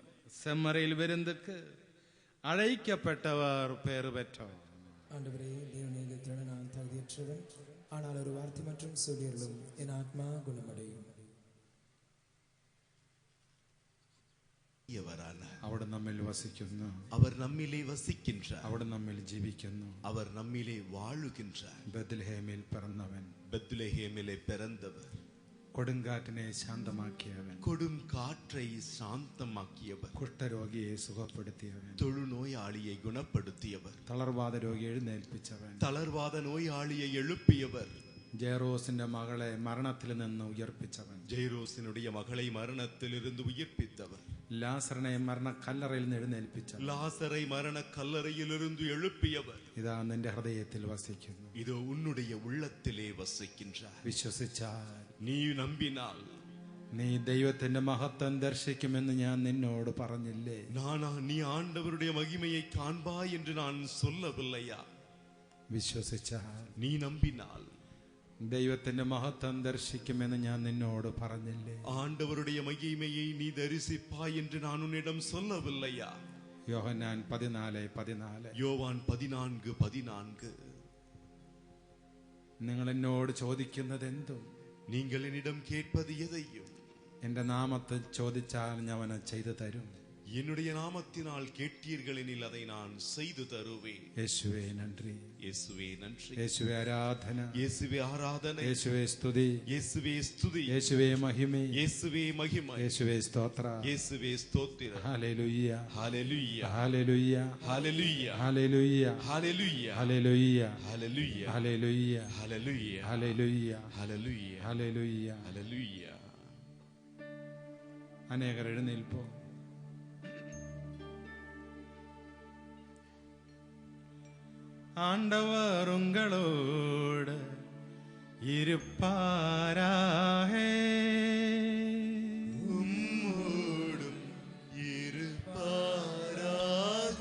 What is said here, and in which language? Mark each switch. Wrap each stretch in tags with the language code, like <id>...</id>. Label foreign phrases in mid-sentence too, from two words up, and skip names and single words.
<ta>செம்மறையில் விருந்துக்கு அழைக்கப்பட்டவர் பேறு பெற்றவர். ஆண்டவரே, தேவனே, இந்த திறனை நான் தகுதியற்றவன், ஆனால் ஒரு வார்த்தை மற்றும் சொல்லியர்களும் என் ஆத்மா குணமடையும்.</ta> <ml>അവിടെ നമ്മിൽ വസിക്കുന്നു,</ml> <ta>அவர் நம்மிலே வசிக்கின்றார்,</ta> <ml>അവിടെ നമ്മിൽ ജീവിക്കുന്നു,</ml> <ta>அவர் நம்மிலே வாழுகின்றார்.</ta> <ml>ബത്ലഹേമിൽ പിറന്നവൻ,</ml> <ta>பெத்லஹேமிலே பிறந்தவர்,</ta> <ml>കൊടുങ്കാറ്റിനെ ശാന്തമാക്കിയവൻ,</ml> <ta>கொடும் காற்றை சாந்தமாக்கியவர்,</ta> <ml>കുഷ്ഠരോഗിയെ സുഖപ്പെടുത്തിയവൻ,</ml> <ta>தொழுநோயாளியை குணப்படுத்தியவர்,</ta> <ml>തളർവാദ രോഗിയെ എഴുന്നേൽപ്പിച്ചവൻ,</ml> <ta>தளர்வாத நோயாளியை எழுப்பியவர்,</ta> <ml>ജയറോസിന്റെ മകളെ മരണത്തിൽ നിന്ന് ഉയർപ്പിച്ചവൻ,</ml> <ta>ஜெய்ரோசினுடைய மகளை மரணத்திலிருந்து உயிர்ப்பித்தவர்,</ta> <ml>ലാസറിനെ മരണക്കല്ലറയിൽ നിന്ന് എഴുന്നേൽപ്പിച്ചവൻ,</ml> <ta>லாசரை மரண கல்லறையிலிருந்து எழுப்பியவர்,</ta> <ml>ഇതാ നിന്റെ ഹൃദയത്തിൽ വസിക്കുന്നു.</ml> <ta>இதோ உன்னுடைய உள்ளத்திலே வசிக்கின்றார்.</ta> <ml>വിശ്വസിച്ചാൽ,</ml> <ta>நீ நம்பினால்,</ta> <ml>നീ ദൈവത്തിന്റെ മഹത്വം ദർശിക്കുമെന്ന് ഞാൻ നിന്നോട് പറഞ്ഞില്ലേ?</ml> <ta>நானா நீ ஆண்டவருடைய மகிமையை காண்பாய் என்று நான் சொல்லவில்லையா?</ta> <ml>വിശ്വസിച്ചാൽ,</ml> <ta>நீ நம்பினால்,</ta> <ml>ദൈവത്തിന്റെ മഹത്വം ദർശിക്കുമെന്ന് ഞാൻ നിന്നോട് പറഞ്ഞില്ലേ?</ml> <ta>ஆண்டவருடைய மகிமையை நீ தரிசிப்பாய் என்று நான் உன்னிடம் சொல்லவில்லையா?</ta> <ml>യോഹന്നാൻ 14:14.</ml> <ta>யோவான் 14:14.</ta> <ml>നിങ്ങൾ എന്നോട് ചോദിക്കുന്നത് എന്തും</ml> <ta>நீங்கள் என்னிடம் கேட்பது எதையும்</ta> <ml>എന്റെ നാമത്തിൽ ചോദിച്ചാൽ ഞാൻ അവനെ ചെയ്തു തരും.</ml> <ta>என்னுடைய நாமத்தினால் கேட்டீர்கள் எனில் அதை நான் செய்து தருவேன்.</ta> <ml>യേശുവേ നന്ദി,</ml> <ta>இயேசுவே நன்றி,</ta> <ml>യേശുവേ ആരാധന,</ml> <ta>இயேசுவே ஆராதனை,</ta> <ml>യേശുവേ സ്തുതി,</ml> <ta>இயேசுவே ஸ்துதி,</ta> <ml>യേശുവേ മഹിമ,</ml> <ta>இயேசுவே மகிமை,</ta> <ml>യേശുവേ സ്തോത്ര.</ml> <ta>இயேசுவே ஸ்தோத்திரம்.</ta> <ml>ഹല്ലേലൂയ,</ml> <ta>ஹalleluya,</ta> <ml>ഹല്ലേലൂയ,</ml> <ta>ஹalleluya,</ta> <ml>ഹല്ലേലൂയ,</ml> <ta>ஹalleluya,</ta> <ml>ഹല്ലേലൂയ,</ml> <ta>ஹalleluya,</ta> <ml>ഹല്ലേലൂയ,</ml> <ta>ஹalleluya,</ta> <ml>ഹല്ലേലൂയ,</ml> <ta>ஹalleluya,</ta> <ml>ഹല്ലേലൂയ.</ml> <ta>ஹalleluya.</ta> <ml>അനേകർ എഴുന്നേൽപ്പോ.</ml> <ta>ஆண்டவர் உங்களோடு இருப்பாராகே. உம்மோடும் இருப்பாராக.</ta>